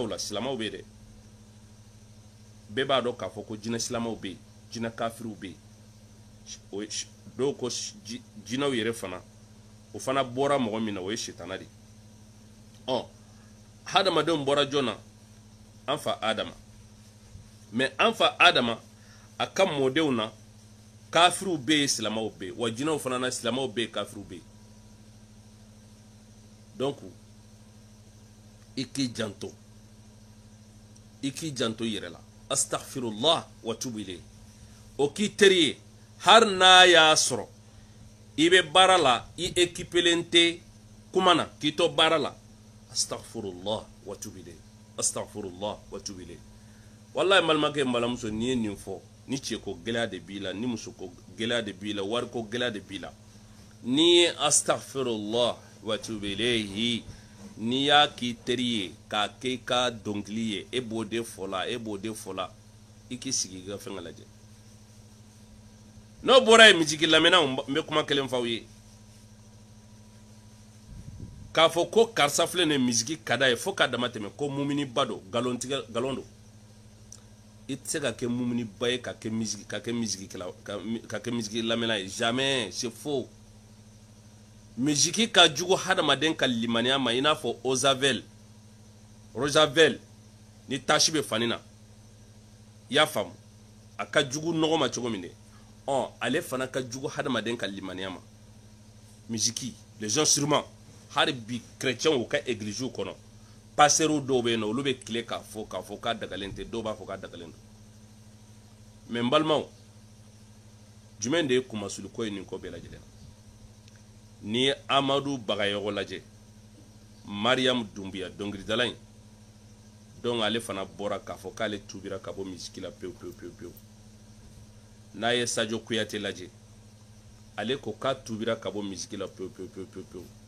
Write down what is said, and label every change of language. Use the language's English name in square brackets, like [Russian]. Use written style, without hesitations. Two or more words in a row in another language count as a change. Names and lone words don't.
[Bambara] la silamɛw bɛ yen dɛ bɛɛ b'a dɔn k'a fɔ ko jinɛ silamɛw bɛ yen jinɛ kafiriw bɛ yen dɔw ko jinɛw yɛrɛ fana o fana bɔra mɔgɔ min na o ye shetana de ɔ hadamadenw bɔra jɔn na an fa adama mais an fa adama a ka mɔdenw na kafiriw bɛ yen silamɛw bɛ yen wa jinɛw fana na silamɛw bɛ yen kafiriw bɛ yen donc i k'i janto yɛrɛ la [Arabic] أستغفر الله وأتوب إليه [Bambara] o k'i teri ye har n'a y'a sɔrɔ i bɛ baara la i équipelen tɛ kuma na k'i to baara la [Arabic] أستغفر الله وأتوب إليه أستغفر الله وأتوب إليه [Bambara] wallahi balimakɛ n balimamuso n'i ye nin fɔ ni cɛ ko gɛlɛya de b'i la ni muso ko gɛlɛya de b'i la wari ko gɛlɛya de b'i la n'i ye [Arabic] أستغفر الله وأتوب إليه [Bambara] n'i y'a k'i teri ye k'a kɛ i ka dɔnkili ye e b'o de fɔ la i k'i sigi i ka fɛn lajɛ n'o bɔra ye misiki lamɛnnaw n bɛ kuma kelen f'aw ye k'a fɔ ko karisa filɛ nin ye misiki ka d'a ye fo k'a dama tɛmɛ ko muminiba don galon don i tɛ se ka kɛ muminiba ye ka kɛ misiki lamɛnna ye [French] jamais c'est faux [Bambara] misiki ka jugu hadamaden ka limaniya ma i n'a fɔ rosavel ni tasi bɛ fani na i y'a faamu a ka jugu nɔgɔ ma cogo min de ale fana ka jugu hadamaden ka limaniya ma misiki [French] les instruments [Bambara] hali bi chrétiens u ka églises kɔnɔ passeru dɔw bɛ yen nɔ olu bɛ tile k'a fɔ k'a dagalen tɛ dɔw b'a fɔ k'a dagalen don mais n balimaw jumɛn de ye kumasuliko ye nin ko bɛɛ lajɛlen na ni ye amadu bagayogo lajɛ mariam dumbuya dɔnkilidala in donc ale fana bɔra k'a fɔ k'ale tubira ka bɔ misiki la pewu n'a ye sajo kuyate lajɛ ale ko k'a tubira ka bɔ misiki la pewu